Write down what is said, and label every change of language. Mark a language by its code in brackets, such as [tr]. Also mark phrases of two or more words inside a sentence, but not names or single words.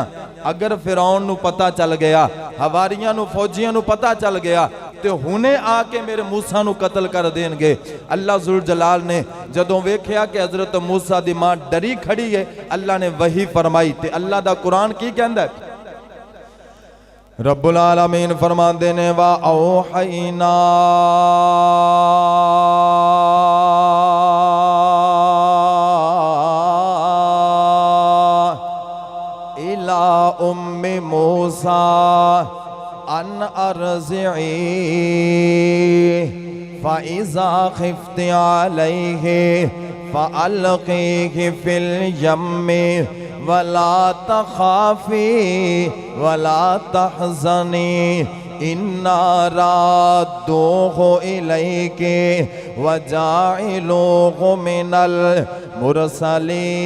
[pa] ਅਗਰ ਫ਼ਿਰੌਨ ਨੂੰ ਪਤਾ ਚੱਲ ਗਿਆ, ਹਵਾਰੀਆਂ ਨੂੰ, ਫ਼ੌਜੀਆਂ ਨੂੰ ਪਤਾ ਚੱਲ ਗਿਆ ਤੇ ਹੁਣੇ ਆਕੇ ਮੇਰੇ ਮੂਸਾ ਨੂੰ ਕਤਲ ਕਰ ਦੇਣਗੇ। ਅੱਲਾਹ ਜ਼ੁਲ ਜਲਾਲ ਨੇ ਜਦੋਂ ਵੇਖਿਆ ਕਿ ਹਜ਼ਰਤ ਮੂਸਾ ਦੀ ਮਾਂ ਡਰੀ ਖੜ੍ਹੀ ਹੈ, ਅੱਲਾਹ ਨੇ ਵਹੀ ਫ਼ਰਮਾਈ। ਤੇ ਅੱਲਾਹ ਦਾ ਕੁਰਾਨ ਕੀ ਕਹਿੰਦਾ ਹੈ? [ar] ربّ العالمين [pa] ਫ਼ਰਮਾਂਦੇ ਨੇ [ar] وأوحينا إلى أم موسى أن أرضعيه فإذا خفت عليه فألقيه في اليم ولا تخافي ولا تحزني إنا رادوه إليك وجاعلوه من المرسلين.